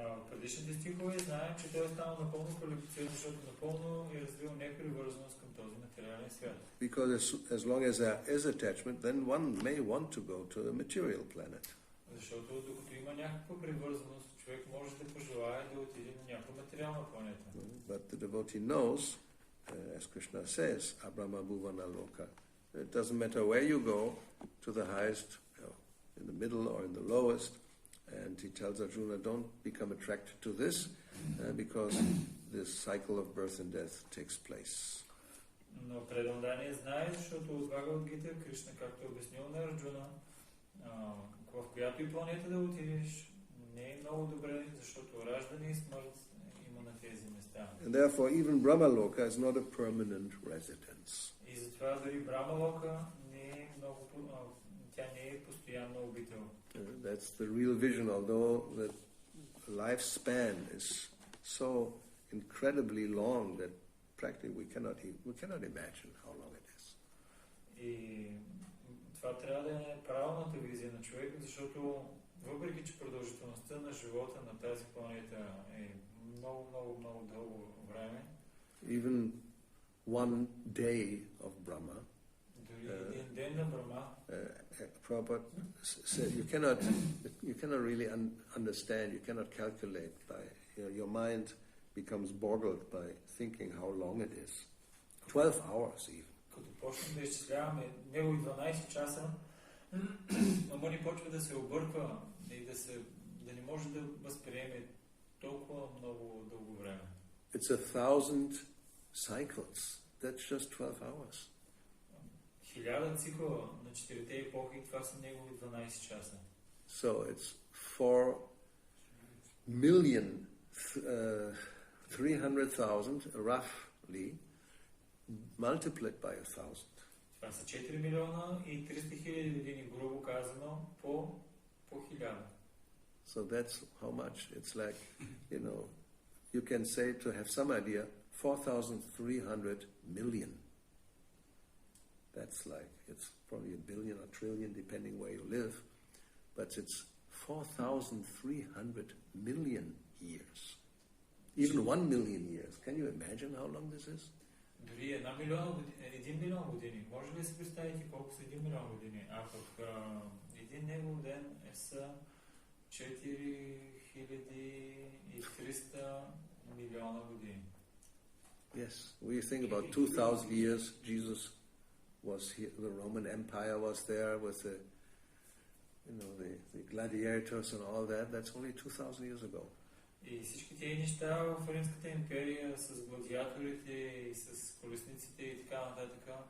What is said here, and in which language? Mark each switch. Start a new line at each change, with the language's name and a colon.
Bulgarian: Предишните стихове знаем, че той е станал напълно квалифициран, защото напълно е развил непривързаност към този материален свят.
English: Because as long as there is attachment, then one may want to go to a material planet.
Bulgarian: Защото докато има някаква привързаност, човек може да пожелае да отиде на някаква материална планета.
English: But the devotee knows, as Krishna says, Abrahma Bhuvana Loka. It doesn't matter where you go, to the highest, in the middle or in the lowest. And he tells Arjuna, don't become attracted to this, because this cycle of birth and death takes place.
Bulgarian: Но преданодайния знае, защото от Бхагавад-гита Кришна, както обяснил на Арджуна, в която и планета да отидеш, не е много добре, защото раждане и смърт има на тези места.
English: And therefore even Brahmaloka is not a permanent residence.
Bulgarian: И затова дори Брамалока не е много, тя не е постоянно обител.
English: That's the real vision, although the lifespan is so incredibly long that practically we cannot imagine how long it is.
Bulgarian: И това трябва да е правилната визия на човека, защото въпреки че продължителността на живота на тази планета е много дълго време.
English: Even one day of Brahma.
Bulgarian: Дори един ден на Брахма.
English: Prabhupada said you cannot really understand, you cannot calculate by your mind becomes boggled by thinking how long it is. 12 hours even.
Bulgarian: Като почнем да изчисляваме негови 12 часа, ама ни почва да се обърква и да не може да възприеме толкова много дълго време.
English: It's 1000 cycles. That's just 12 hours.
Bulgarian: 1000 цикъла на 4-те епохи, това са негови 12 часа.
English: So it's 4,300,000 roughly multiplied by 1000.
Bulgarian: Това са 4 милиона и 300 хиляди години, грубо казано, по 1000.
English: So that's how much. It's like, you can say, to have some idea, 4,300 million. That's like, it's probably a billion or trillion depending where you live, but it's 4,300 million years. Even 1 million years. Can you imagine how long this is?
Bulgarian: Дори 1 милион години. Може ли да си представите колко са 1 милион години? А пък един негов ден са 4300 милиона години.
English: Yes, we think about 2,000 years. Jesus was here. The Roman Empire was there with the gladiators and all that. That's only 2,000 years ago.
Bulgarian: И всички тези неща в Римската империя с гладиаторите и с колесниците и така нататък.